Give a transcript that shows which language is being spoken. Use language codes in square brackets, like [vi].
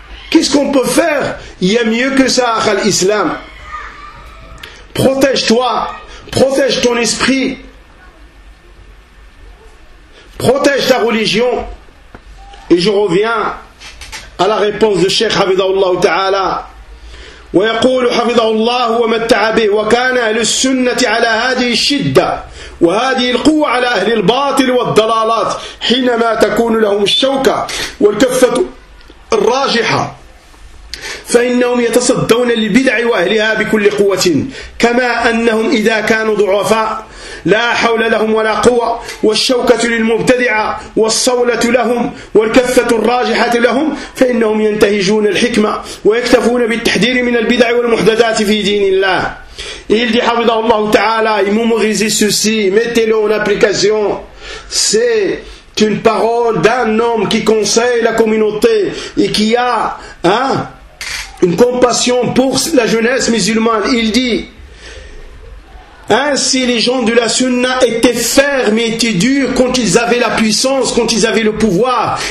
[fr] Qu'est-ce qu'on peut faire? Il y a mieux que ça, Akhal Islam. Protège-toi, protège ton esprit. Protège ta religion. Et je reviens à la réponse de Cheikh Hafidhahullah Ta'ala. [ar] Wa yaqulu Hafidhahullah wa matta'a bih wa kana ahlus sunnati ala hadhihi shidda wa hadhihi alquwwa ala ahli albatil wad dalalat hinama takunu lahum ash-shawka wal kaffatu ar-rajiha فإنهم يتصدون للبدع وأهلها بكل قوة كما أنهم إذا كانوا ضعفاء لا حول لهم ولا قوة والشوكة للمبتدعة والصولة لهم والكفة الراجحة لهم فإنهم ينتهجون الحكمة ويكتفون بالتحذير من البدع والمحدثات في دين الله. [fr] Il dit [ar] حفظه الله تعالى [fr] mémorisez ceci, mettez-le en application. C'est une parole d'un homme qui conseille la communauté et qui a, hein, une compassion pour la jeunesse musulmane. Il dit, ainsi les gens de la sunna étaient fermes et étaient durs quand ils avaient la puissance, quand ils avaient le pouvoir.